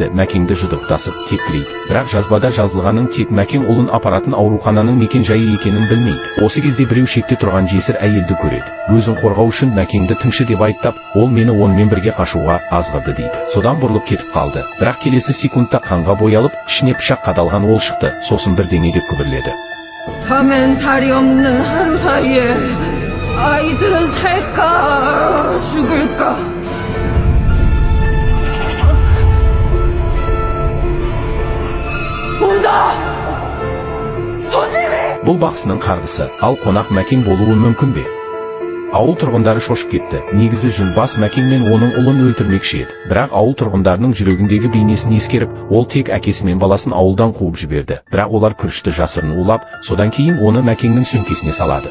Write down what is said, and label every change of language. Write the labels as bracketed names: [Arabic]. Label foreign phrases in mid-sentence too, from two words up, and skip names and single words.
[Kazakh] Мәкенді жұдырықтасып тепкілейді. Бірақ жазбада жазылғанын тек Мәкен ұлын апаратын аурухананың мекен-жайы екенін білмейді. Осы кезде біреу шетте тұрған жесір әйелді көреді. Өзін қорғау үшін Мәкенді тыңшы деп айыптап, ол мені онымен бірге қашуға азғырды дейді. Содан бұрылып кетіп қалды. Бірақ келесі секундта қанға боялып, ішіне пышақ қадалған ол шықты. Сосын бірдеңе деп күбірледі. [Korean] 밤엔 달이 없는 하루 사이에 아이들은 살까 죽을까. 온다! 손님이! [Kazakh] Бұл бақсының қарғысы, ал қонақ Мәкен болуы мүмкін бе? Ауыл тұрғындары шошып кетті. Негізі Жүнбас Мәкен мен оның ұлын өлтірмекші еді. Бірақ ауыл тұрғындарының жүрегіндегі бейнесін ескеріп, ол тек әкесі мен баласын ауылдан қуып жіберді. Бірақ олар күрішті жасырын улап, содан кейін оны Мәкеннің сөмкесіне салады.